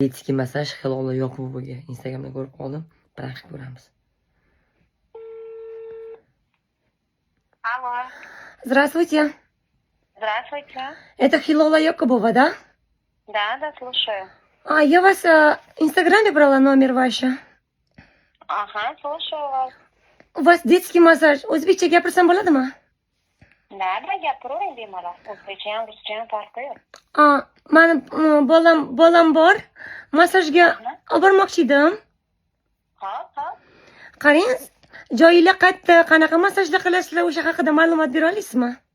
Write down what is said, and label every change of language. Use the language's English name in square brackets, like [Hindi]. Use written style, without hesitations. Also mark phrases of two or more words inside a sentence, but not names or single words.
[Russian] Детский massaj [Uzbek] Hilola Yoqubovaga Instagramda ko'rib qoldim. Praktik ko'ramiz. [Russian] Алло, Здравствуйте. здравствуйте. Это Hilola Yoqubova, да? Да, слушаю. Я вас в Инстаграме брала номер ваш. Ага, слушаю вас. У вас детский massaj. [Uzbek] O'zbekcha gapirsam bo'ladimi? Да, gapiring bemalol. O'zbekchayam, ruschayam farqi yo'q. Mani bolam bor. Massajga olib bormoqchi edim. Hop. Qarang, joyinglar qayerda, qanaqa massajlar qilasizlar, o'sha haqida ma'lumot bera olasizmi?